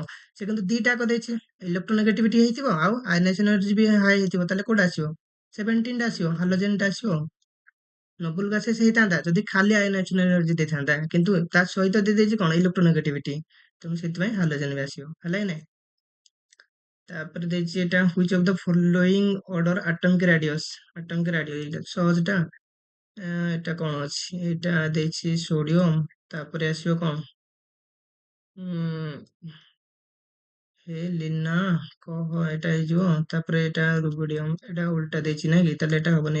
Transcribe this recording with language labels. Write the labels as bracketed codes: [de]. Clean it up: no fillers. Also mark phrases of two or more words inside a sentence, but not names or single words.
[or] ସେ କିନ୍ତୁ ଦିଟା ଯାକ ଦେଇଛି, ଇଲେକ୍ଟ୍ରୋନେଗେଟିଭିଟି ହେଇଥିବ ଆଉ [en] ionization energy [or] ବି ହାଇ ହେଇଥିବ। ତାହେଲେ କୋଉଟା ଆସିବ, 17 ଟା ଆସିବ, ହାଲୋଜେନ ଟା ଆସିବ। [en] noble gases [or] ହେଇଥାନ୍ତା ଯଦି ଖାଲି [en] ionization energy [or] ଦେଇଥାନ୍ତା, କିନ୍ତୁ ତା ସହିତ ଦେଇଛି କଣ, ଇଲେକ୍ଟ୍ରୋନେଗେଟିଭିଟି। ତେଣୁ ସେଥିପାଇଁ ହାଲୋଜେନ ବି ଆସିବ, ହେଲା କି ନାଇଁ। ତାପରେ ଦେଇଛି ଏଟା [en] which of the following order atomic radius। atomic radius, [or] ଏଇଟା ସହଜଟା। ଏଟା କଣ ଅଛି, ଏଇଟା ଦେଇଛି ସୋଡିୟମ। ତାପରେ ଆସିବ କଣ, ଉଁ ହେ ଲିନା କହ, ଏଟା ହେଇଯିବ। ତାପରେ ଏଟା ରୁବିଡିୟମ, ଏଟା ଉଲ୍ଟା ଦେଇଛି ନାଇଁ କି, ତାହେଲେ ଏଟା ହବନି।